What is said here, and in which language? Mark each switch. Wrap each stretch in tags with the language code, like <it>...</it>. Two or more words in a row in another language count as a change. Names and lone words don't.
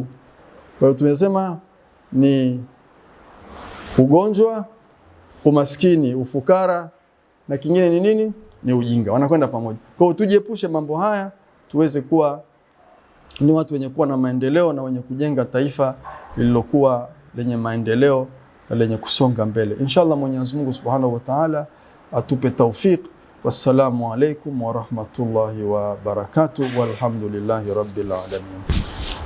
<sw>Kwa hiyo tumesema ni ugonjwa, umaskini, ufukara, na kingine ni nini? Ni ujinga. Wanakwenda pamoja. Kwa hiyo tujiepushe mambo haya, tuweze kuwa ni watu wenye kuwa na maendeleo na wenye kujenga taifa lililokuwa lenye maendeleo na lenye kusonga mbele. Inshallah Mwenyezi Mungu</sw> <ar>سبحانه وتعالى</ar> <sw>atupe tawfik.</sw> <ar>والسلام عليكم ورحمة الله وبركاته، والحمد لله رب العالمين.</ar>